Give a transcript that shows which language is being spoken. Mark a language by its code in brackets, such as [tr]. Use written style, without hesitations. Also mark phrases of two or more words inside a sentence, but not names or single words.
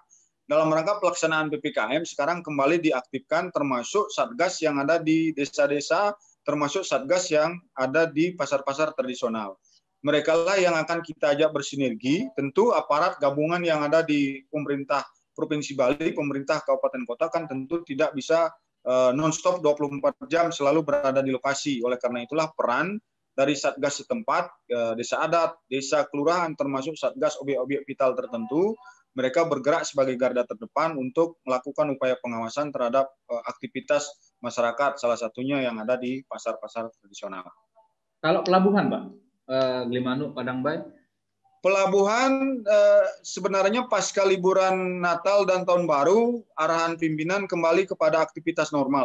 [id] Dalam rangka pelaksanaan PPKM sekarang kembali diaktifkan termasuk Satgas yang ada di desa-desa, termasuk Satgas yang ada di pasar-pasar tradisional. Mereka lah yang akan kita ajak bersinergi, tentu aparat gabungan yang ada di pemerintah Provinsi Bali, pemerintah kabupaten kota kan tentu tidak bisa non-stop 24 jam selalu berada di lokasi. Oleh karena itulah peran dari Satgas setempat, desa adat, desa kelurahan, termasuk Satgas objek-objek vital tertentu, mereka bergerak sebagai garda terdepan untuk melakukan upaya pengawasan terhadap aktivitas masyarakat, salah satunya yang ada di pasar-pasar tradisional. Kalau pelabuhan, Pak, Gilimanuk, Padang Bay? Pelabuhan sebenarnya pasca liburan Natal dan Tahun Baru, arahan pimpinan kembali kepada aktivitas normal.